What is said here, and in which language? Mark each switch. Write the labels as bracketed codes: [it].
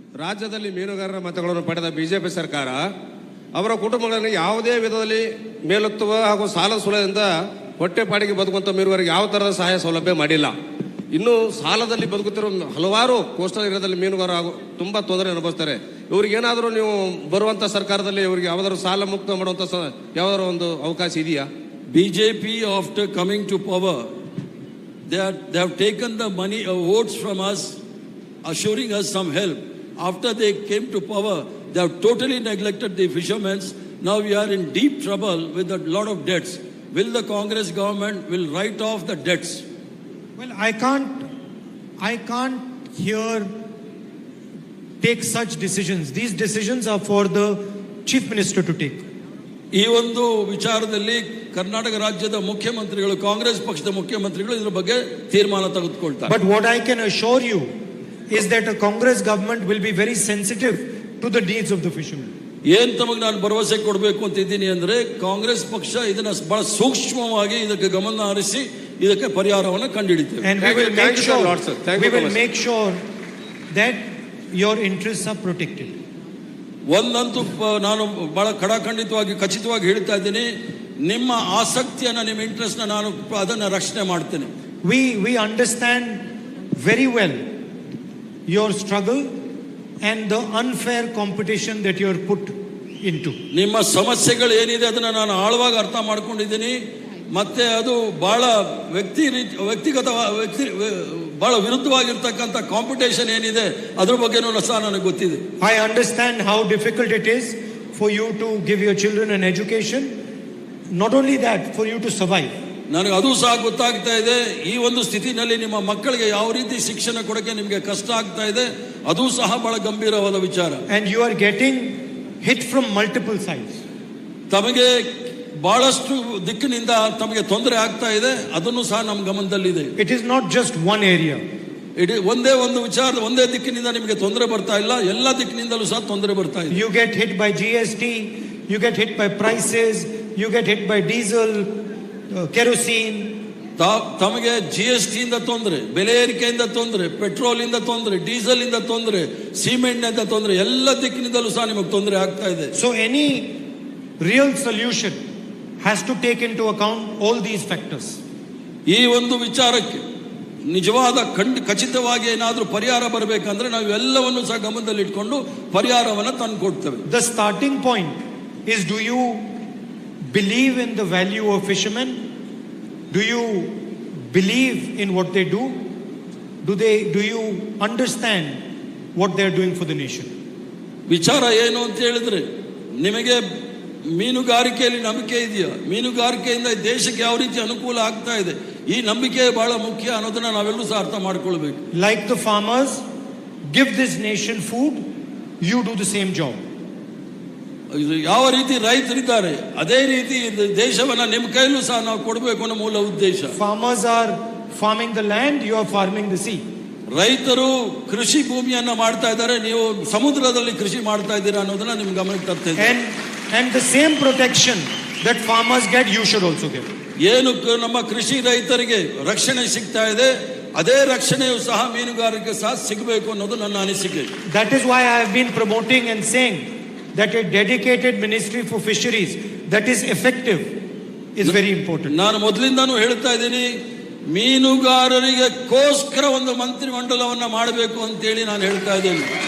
[kn] ರಾಜ್ಯದಲ್ಲಿ ಮೀನುಗಾರರ ಮತಗಳನ್ನು ಪಡೆದ ಬಿಜೆಪಿ ಸರ್ಕಾರ ಅವರ ಕುಟುಂಬಗಳನ್ನು ಯಾವುದೇ ವಿಧದಲ್ಲಿ ಮೇಲೆತ್ತುವ ಹಾಗೂ ಸಾಲ ಸುಲದಿಂದ ಹೊಟ್ಟೆಪಾಡಿಗೆ ಬದುಕುವಂತ ಮೀನುಗಾರರಿಗೆ ಯಾವ ತರಹದ ಸಹಾಯ ಸೌಲಭ್ಯ ಮಾಡಿಲ್ಲ. ಇನ್ನು ಸಾಲದಲ್ಲಿ ಬದುಕುತ್ತಿರುವ ಹಲವಾರು ಕೋಸ್ಟಲ್ ಏರಿಯಾದಲ್ಲಿ ಮೀನುಗಾರ ತುಂಬಾ ತೊಂದರೆ ಅನುಭವಿಸ್ತಾರೆ. ಇವ್ರಿಗೇನಾದರೂ ನೀವು ಬರುವಂತ ಸರ್ಕಾರದಲ್ಲಿ ಇವರಿಗೆ ಯಾವ್ದಾದ್ರು ಸಾಲ ಮುಕ್ತ ಮಾಡುವಂತ ಯಾವ್ದಾದ್ರು ಒಂದು ಅವಕಾಶ ಇದೆಯಾ? [en] BJP after coming to power they have taken the money votes from us, assuring us some help. After they came to power, they have totally neglected the fishermen. Now we are in deep trouble with a lot of debts. Will the Congress government will write off the debts? Well, I can't here take such decisions. These decisions are for the chief minister to take. [kn] ಈ ಒಂದು ವಿಚಾರದಲ್ಲಿ ಕರ್ನಾಟಕ ರಾಜ್ಯದ ಮುಖ್ಯಮಂತ್ರಿಗಳು, ಕಾಂಗ್ರೆಸ್ ಪಕ್ಷದ ಮುಖ್ಯಮಂತ್ರಿಗಳು ಇದರ ಬಗ್ಗೆ ತೀರ್ಮಾನ ತೆಗೆದುಕೊಳ್ತಾರೆ. [en] But what I can assure you is that a Congress government will be very sensitive to the needs of the fishermen. [kn] ಏನ್ ತಮಗೆ ನಾನು ಭರವಸೆ ಕೊಡಬೇಕು ಅಂತ ಇದ್ದೀನಿ ಅಂದ್ರೆ, ಕಾಂಗ್ರೆಸ್ ಪಕ್ಷ ಇದನ್ನ ಬಹಳ ಸೂಕ್ಷ್ಮವಾಗಿ ಇದಕ್ಕೆ ಗಮನ ಹರಿಸಿ ಇದಕ್ಕೆ ಪರಿಹಾರವನ್ನು ಕಂಡುಹಿಡಿತೇವೆ. [en] And we will make sure that your interests are protected. [kn] ಒಂದಂತೂ ನಾನು ಬಹಳ ಖಚಿತವಾಗಿ ಹೇಳ್ತಾ ಇದ್ದೀನಿ, ನಿಮ್ಮ ಆಸಕ್ತಿಯನ್ನ, ನಿಮ್ಮ ಇಂಟ್ರೆಸ್ಟ್ ನಾನು ಅದನ್ನ ರಕ್ಷಣೆ ಮಾಡ್ತೇನೆ. [en] We understand very well your struggle and the unfair competition that you are put into. [kn] ನಿಮ್ಮ ಸಮಸ್ಯೆಗಳು ಏನಿದೆ ಅದನ್ನ ನಾನು ಆಳವಾಗಿ ಅರ್ಥ ಮಾಡ್ಕೊಂಡಿದ್ದೀನಿ. ಮತ್ತೆ ಅದು ಬಹಳ ವ್ಯಕ್ತಿಗತ ಬಹಳ ವಿರುದ್ಧವಾಗಿರ್ತಕ್ಕಂಥ ಕಾಂಪಿಟೇಷನ್ ಏನಿದೆ ಅದ್ರ ಬಗ್ಗೆನೂ ಸಹ ನನಗೆ ಗೊತ್ತಿದೆ. [en] I understand how difficult it is for you to give your children an education. Not only that, for you to survive. [kn] ನನಗೆ ಅದು ಸಹ ಗೊತ್ತಾಗ್ತಾ ಇದೆ. ಈ ಒಂದು ಸ್ಥಿತಿನಲ್ಲಿ ನಿಮ್ಮ ಮಕ್ಕಳಿಗೆ ಯಾವ ರೀತಿ ಶಿಕ್ಷಣ ಕೊಡಕ್ಕೆ ನಿಮಗೆ ಕಷ್ಟ ಆಗ್ತಾ ಇದೆ, ಅದು ಸಹ ಬಹಳ ಗಂಭೀರವಾದ ವಿಚಾರ. [en] And you are getting hit from multiple sides. [kn] ತಮಗೆ ಬಹಳಷ್ಟು ದಿಕ್ಕಿನಿಂದ ತಮಗೆ ತೊಂದರೆ ಆಗ್ತಾ ಇದೆ, ಅದನ್ನು ಸಹ ನಮ್ಮ ಗಮನದಲ್ಲಿದೆ. [en] It is not just one area. [kn] ಇಡೀ ಒಂದೇ ಒಂದು ವಿಚಾರ, ಒಂದೇ ದಿಕ್ಕಿನಿಂದ ನಿಮಗೆ ತೊಂದರೆ ಬರ್ತಾ ಇಲ್ಲ, ಎಲ್ಲ ದಿಕ್ಕಿನಿಂದಲೂ ಸಹ ತೊಂದರೆ ಬರ್ತಾ ಇದೆ. [en] You get hit by GST, you get hit by prices, you get hit by diesel, kerosene. [kn] ತಮಗೆ GST ಇಂದ ತೊಂದರೆ, ಬೆಲೆ ಏರಿಕೆಯಿಂದ ತೊಂದರೆ, ಪೆಟ್ರೋಲ್ ಇಂದ ತೊಂದರೆ, ಡೀಸೆಲ್ ಇಂದ ತೊಂದರೆ, ಸಿಮೆಂಟ್ ಇಂದ ತೊಂದರೆ, ಎಲ್ಲ ದಿಕ್ಕಿನಿಂದಲೂ ಸಹ ನಿಮಗೆ ತೊಂದರೆ ಆಗ್ತಾ ಇದೆ. [en] So any real solution has to take into account all these factors. [kn] ಈ ಒಂದು ವಿಚಾರಕ್ಕೆ ನಿಜವಾದ ಖಚಿತವಾಗಿ ಏನಾದರೂ ಪರಿಹಾರ ಬರಬೇಕಂದ್ರೆ ನಾವು ಎಲ್ಲವನ್ನು ಸಹ ಗಮನದಲ್ಲಿ ಇಟ್ಕೊಂಡು ಪರಿಹಾರವನ್ನು ತಂದು ಕೊಡ್ತೇವೆ. [en] The starting point is, do you believe in the value of fishermen? Do you believe in what they do? Do you understand what they are doing for the nation? [kn] ವಿಚಾರ ಏನು ಅಂತ ಹೇಳಿದ್ರೆ, ನಿಮಗೆ ಮೀನುಗಾರಿಕೆಯಲ್ಲಿ ನಂಬಿಕೆ ಇದೆಯಾ? ಮೀನುಗಾರಿಕೆಯಿಂದ ದೇಶಕ್ಕೆ ಯಾವ ರೀತಿ ಅನುಕೂಲ ಆಗ್ತಾ ಇದೆ, ಈ ನಂಬಿಕೆ ಬಹಳ ಮುಖ್ಯ ಅನ್ನೋದನ್ನ ನಾವೆಲ್ಲರೂ ಸಹ ಅರ್ಥ ಮಾಡ್ಕೊಳ್ಬೇಕು. [en] Like the farmers give this nation food, you do the same job. [kn] ಯಾವ ರೀತಿ ರೈತರಿದ್ದಾರೆ ಅದೇ ರೀತಿ ದೇಶವನ್ನ ನಿಮ್ಮ ಕೈಲೂ ಸಹ ನಾವು ಕೊಡಬೇಕು ಅನ್ನೋ ಮೂಲ ಉದ್ದೇಶ. [en] Farmers are farming the land, you are farming the sea. [kn] ರೈತರು ಕೃಷಿ ಭೂಮಿಯನ್ನ ಮಾಡ್ತಾ ಇದ್ದಾರೆ, ನೀವು ಸಮುದ್ರದಲ್ಲಿ ಕೃಷಿ ಮಾಡ್ತಾ ಇದ್ದೀರಾ ಅನ್ನೋದನ್ನ ನಿಮ್ ಗಮನಕ್ಕೆ ತರ್ತಾ ಇದ್ದಾರೆ. [en] And the same protection that farmers get, you should also get. [kn] ಏನು ನಮ್ಮ ಕೃಷಿ ರೈತರಿಗೆ ರಕ್ಷಣೆ ಸಿಗ್ತಾ ಇದೆ, ಅದೇ ರಕ್ಷಣೆಯು ಸಹ ಮೀನುಗಾರರಿಗೆ ಸಹ ಸಿಗಬೇಕು ಅನ್ನೋದು ನನ್ನ ಅನಿಸಿಕೆ. [en] That is why I have been promoting and saying that a dedicated ministry for fisheries that is effective is very important. [kn] ನಾನು ಮೊದಲಿಂದಾನು ಹೇಳ್ತಾ ಇದ್ದೀನಿ, ಮೀನುಗಾರರಿಗೆ ಗೋಸ್ಕರ ಒಂದು ಮಂತ್ರಿ ಮಂಡಲವನ್ನ ಮಾಡಬೇಕು ಅಂತ ಹೇಳಿ ನಾನು ಹೇಳ್ತಾ ಇದ್ದೇನೆ.